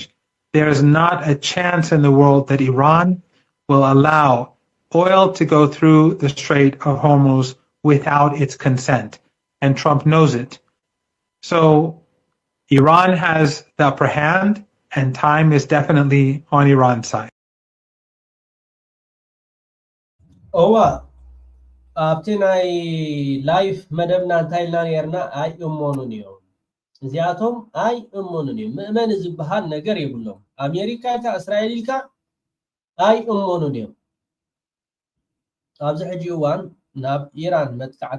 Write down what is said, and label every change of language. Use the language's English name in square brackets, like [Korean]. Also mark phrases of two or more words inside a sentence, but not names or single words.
[English] There is not a chance in the world that Iran will allow oil to go through the Strait of Hormuz without its consent, and Trump knows it. So Iran has the upper hand, and time is definitely on Iran's side. [Tigrinya] ኣብቲ ናይ ላይፍ መደብና እንታይ ኢልና ነርና ኣይእመኑን እዮም እዚኣቶም ኣይእመኑን እዮም ምእመን ዝበሃል ነገር የብሎም ኣሜሪካ ኢልካ እስራኤል ኢልካ ኣይእመኑን እዮም ኣብዚ ሕጂ እዋን ናብ ኢራን መጥቃዕቲ